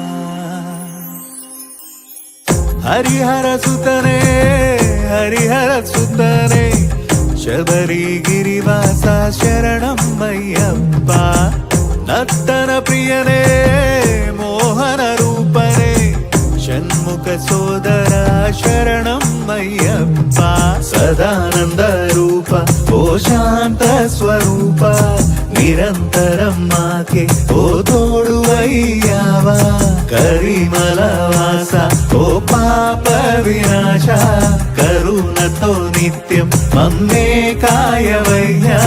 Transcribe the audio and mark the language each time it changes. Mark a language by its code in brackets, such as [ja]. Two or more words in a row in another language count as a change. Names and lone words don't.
[ml] ഹരിഹര സുതനേ ഹരിഹര സുതനേ ശബരിഗിരിവാസ ശരണം അയ്യപ്പ. നർത്തന പ്രിയനേ മോഹന രൂപനേ ഷൺമുഖ സോദര ശരണം അയ്യപ്പ. സദാനന്ദ രൂപ ഓ [te] శాంత స్వరూప నిరంతరం మాకే ఓ తోడు అయ్యావా. కరిమల వాస ఓ పాప వినాశ కరుణతో నిత్యం మమ్మే కాయవయ్యా.